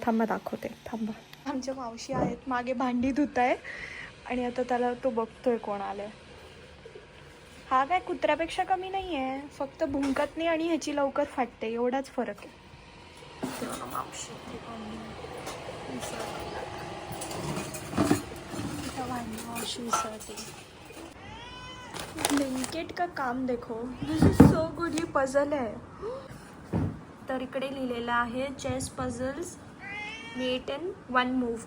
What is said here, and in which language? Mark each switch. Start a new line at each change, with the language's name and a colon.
Marathi: थांबा दाखवते, थांबा. आमच्या मावशी आहेत मागे भांडी धुत आहे आणि आता त्याला तो बघतोय कोण आलंय. हा काय कुत्र्यापेक्षा कमी नाही आहे, फक्त भुंकत नाही आणि ह्याची लवकर फाटते, एवढाच फरक आहे. मावशी शूसाठी.
Hindi: ब्लिंकेट का काम देखो,
English: This is so good.
Marathi: He puzzle आहे. तर इकडे लिहिलेलं आहे chess puzzles met in 1 move.